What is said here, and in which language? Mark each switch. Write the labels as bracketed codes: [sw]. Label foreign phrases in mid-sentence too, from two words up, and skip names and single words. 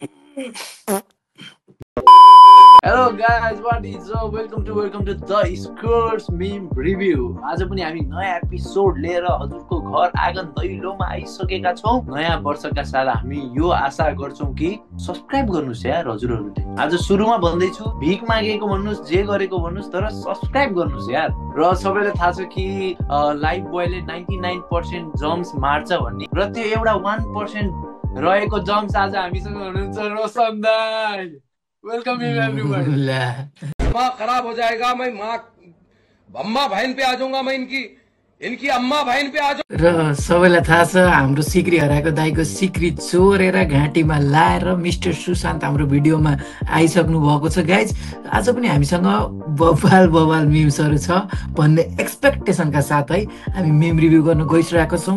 [en] Hello guys, what is up? Welcome to the Scores Meme Review. [ne] आज पनि हामी नयाँ एपिसोड लिएर हजुरको घर आँगन दैलोमा आइसकेका छौं। नयाँ वर्षका साथ हामी यो आशा गर्छौं कि सब्स्क्राइब गर्नुस् यार हजुरहरूले। आज सुरुमा भन्दै छु, भिख मागेको भन्नुस्, जे गरेको भन्नुस्, तर सब्स्क्राइब गर्नुस् यार। र सबैलाई थाहा छ कि लाइफ बोयले 99% जम्स मार्छ भन्ने, र त्यो एउटा 1% रहेको जम्स आज हामीसँग हुनुहुन्छ रोशन दाइ। [en] welcome everyone. [hi] दिमाग खराब हो जाएगा। मैं माँ अम्मा बहन पे आ जाऊंगा। मैं इनकी अम्मा बहन पे आ जाऊंगा। [ne] र सबैलाई थाहा छ हाम्रो सिक्री हराएको दाइको सिक्री चोरेर घाँटीमा लाएर मिस्टर सुशान्त हाम्रो भिडियोमा आइसक्नु भएको छ गाइज। आज पनि हामीसँग बवाल मिम्सहरू छ भन्ने एक्सपेक्टेसनका साथ है हामी [en] meme review [ne] गर्न गइरहेको छौँ।